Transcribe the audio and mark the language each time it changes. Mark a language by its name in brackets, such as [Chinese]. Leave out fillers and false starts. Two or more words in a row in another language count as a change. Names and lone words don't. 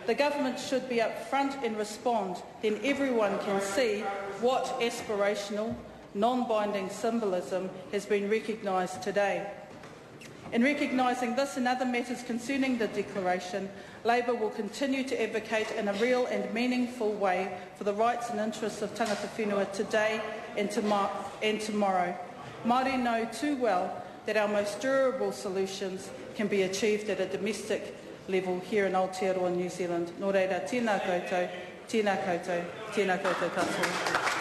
[English] The government should be up front and respond, then everyone can see what aspirational, non-binding symbolism has been recognised today. In recognising this and other matters concerning the declaration, Labour will continue to advocate in a real and meaningful way for the rights and interests of [Māori] tangata whenua [English] today and tomorrow. Māori know too well that our most durable solutions can be achieved at a domestic level here in Aotearoa, New Zealand. [Māori] Nō reira, tēnā koutou, tēnā koutou, tēnā koutou katoa.